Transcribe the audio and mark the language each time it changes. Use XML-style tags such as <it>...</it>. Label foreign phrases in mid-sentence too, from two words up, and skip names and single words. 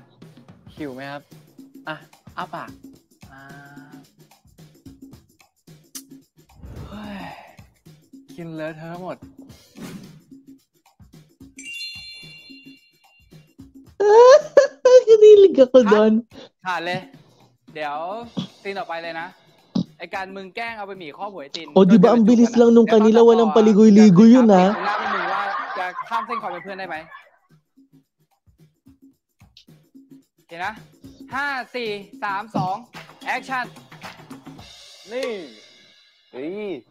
<th>หิวไหมครับ อ่ะอ้าปากอ่าเฮ้ยกินเลอะเทอะหมด</th> <tl>Kinilig ako doon.</tl> <th>ขาดเลย เดี๋ยวตีนออกไปเลยนะ ไอการมึงแกล้งเอาบะหมี่ครอบหัวไอตีน</th> <tl>O, di ba ang bilis lang nung kanila, walang paligoy-ligoy yun, ha?</tl> <th>หน้าไปมึงว่าจะข้ามเส้นความเป็นเพื่อนได้ไหมโอเคนะห้าสี่สามสองแอคชั่น นี่ เฮ้ย</th>